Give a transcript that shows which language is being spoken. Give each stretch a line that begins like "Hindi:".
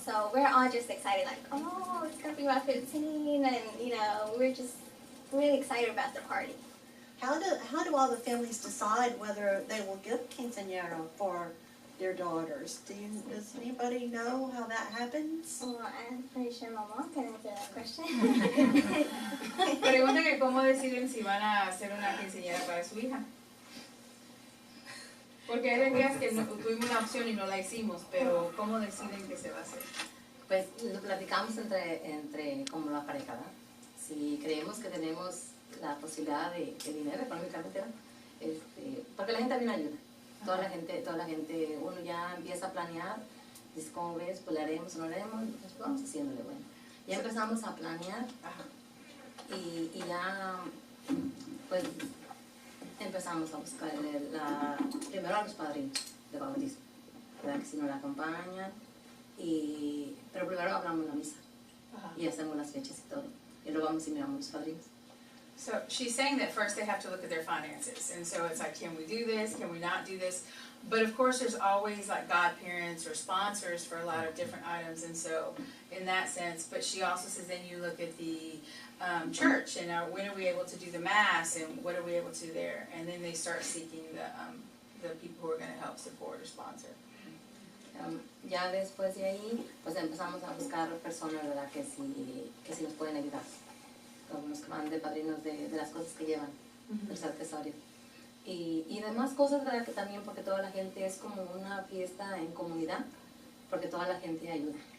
English: So we're all just excited, like, oh, it's gonna be about 15, and we're just really excited about the party. How do all the families decide whether they will give quinceañera for their daughters? Does anybody know how that happens? Well, I'm pretty sure my mom can answer that question.
Spanish: Pregunta que cómo deciden si van a hacer una quinceañera para su hija. Porque hay días que tuvimos una opción y no la hicimos, pero ¿cómo deciden que se va a hacer? Pues lo platicamos entre como la pareja, ¿verdad? Si creemos que tenemos la posibilidad de dinero económicamente, porque la gente también ayuda. Toda la gente, uno ya empieza a planear, dice, ¿cómo ves? Pues le haremos o no le haremos, pues vamos haciéndole, bueno. Ya empezamos a planear y ya, pues, empezamos a buscar primero a los padrinos de bautismo, ¿verdad? Que si nos la acompañan, pero primero hablamos la misa y hacemos las fechas y todo, y luego vamos y miramos los padrinos.
English: So she's saying that first they have to look at their finances, and so it's like, can we do this, can we not do this? But of course there's always like godparents or sponsors for a lot of different items, and so in that sense, but she also says then you look at the church, and when are we able to do the mass, and what are we able to do there, and then they start seeking the people who are going to help support or sponsor.
Spanish: Ya después de ahí, pues empezamos a buscar personas, ¿verdad? Que sí nos pueden ayudar. Algunos que van de padrinos de las cosas que llevan, del accesorios. Y demás cosas, ¿verdad? Que también porque toda la gente es como una fiesta en comunidad, porque toda la gente ayuda.